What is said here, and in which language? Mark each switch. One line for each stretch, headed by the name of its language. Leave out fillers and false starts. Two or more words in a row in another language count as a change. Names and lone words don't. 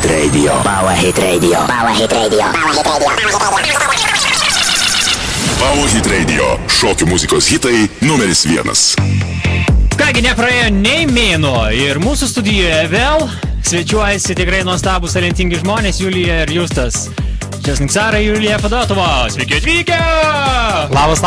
English: Radio. Power Hit Radio. Power Hit Radio. Power Hit Radio.
Lithuanian: Šokių muzikos hitai numeris 1. Kągi, nepraėjo nei mėnuo ir mūsų studijoje vėl svečiuojasi tikrai nuostabus talentingi žmonės Julija ir Justas. Čia Sniksara Julija Fedotova. Sveiki atvykę! Labas.